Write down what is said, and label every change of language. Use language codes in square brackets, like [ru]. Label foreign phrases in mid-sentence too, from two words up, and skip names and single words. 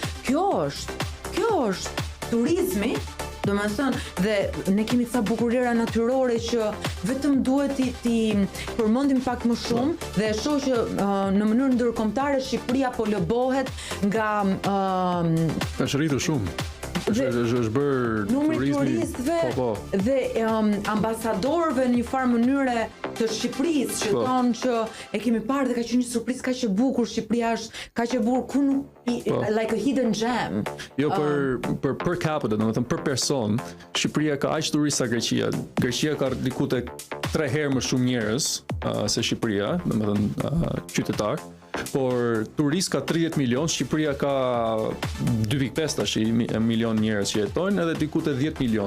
[sq] Kjo është turizmi, domethënë, dhe ne kemi ca bukurira natyrore që vetëm duhet ti përmendim pak më shumë dhe e shoh që në mënyrë ndërkombëtare Shqipëria po lobohet nga është rritur shumë. Është bërë numri turistëve dhe ambasadorëve në një farë mënyre të Shqipërisë, që thonë që e kemi parë dhe ka qenë një surprizë kaq e bukur, Shqipëria është kaq e bukur, ku nuk [en] like a hidden gem. [sq] Jo, [la] per capita, [sq] domethënë për person, Shqipëria ka aq turistë sa Greqia. Greqia ka diku tek 3 herë më shumë njerëz se Shqipëria, domethënë qytetar. Por turist ka 30 milion, Shqipëria ka 2.5 tash milion njerëz që jetojnë, edhe diku te 10 milion.